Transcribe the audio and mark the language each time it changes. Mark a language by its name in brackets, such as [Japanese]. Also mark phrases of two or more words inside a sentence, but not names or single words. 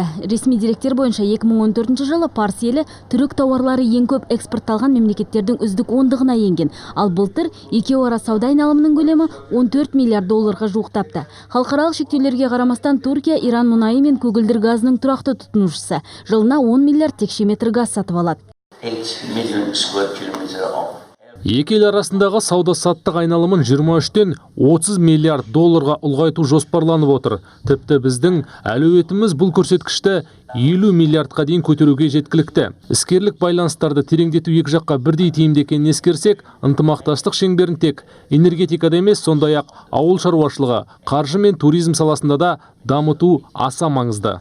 [Kazakh] Ресми деректер бойынша 2014 жылы Парсы елі түрік тауарлары ең көп экспортталған мемлекеттердің үздік ондығына енген. Ал былтыр екеуара ара сауда айналымының көлемі 14 миллиард долларға жуықтапты. Халықаралық шектеулерге қарамастан Түркия Иран мұнайы мен көгілдір газының тұрақты тұтынушысы. Жылына 10 миллиард текше метр газ сатып алады. [English] 8 million square kilometer of [Kazakh] Екі ел арасындағы сауда-саттық айналымын 23-тен 30 миллиард долларға ұлғайту жоспарланып отыр. Тіпті біздің әлеуетіміз бұл көрсеткішті 50 миллиардқа дейін көтеруге жеткілікті. Іскерлік байланыстарды тереңдету екі жаққа бірдей тиімді екенін ескерсек, ынтымақтастық шеңберін тек энергетикада емес, сондай-ақ ауыл шаруашылығы, қаржы мен туризм саласында да дамыту аса маңызды.